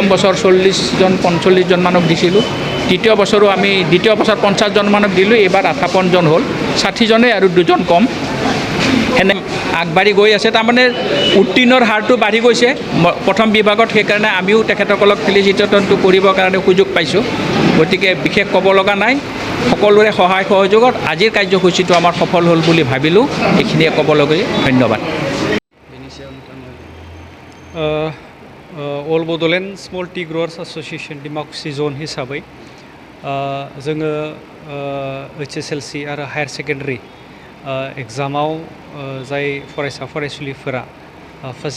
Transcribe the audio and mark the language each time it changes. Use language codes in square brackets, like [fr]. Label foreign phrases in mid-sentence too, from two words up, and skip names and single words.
[as] বছৰ 40-45জন মানক দিছিলোঁ দ্বিতীয় বছৰো আমি দ্বিতীয় বছৰ 50জন মানক দিলোঁ এইবাৰ 58জন হ'ল 60জনে আৰু 2জন কম এনে আগবাঢ়ি গৈ আছে তাৰমানে উত্তীৰ্ণৰ হাৰটো বাঢ়ি গৈছে প্ৰথম বিভাগত সেইকাৰণে আমিও তেখেতসকলক ফেলিচিটেশ্যনটো কৰিবৰ কাৰণে সুযোগ পাইছোঁ গতিকে বিশেষ ক'ব লগা নাই সকলোৰে সহায় সহযোগত আজিৰ কাৰ্যসূচীটো আমাৰ সফল হ'ল বুলি ভাবিলোঁ এইখিনিয়ে ক'বলগীয়া ধন্যবাদ [brx] अल बड'लेण्ड स्मल टि ग्र'वार्स एस'सिएशन डिमाकुसि जन हिसाबै जोङो HSLC आरो [en] higher secondary exam [brx] जाय फरायसा फरायसुलिफोरा फार्स्ट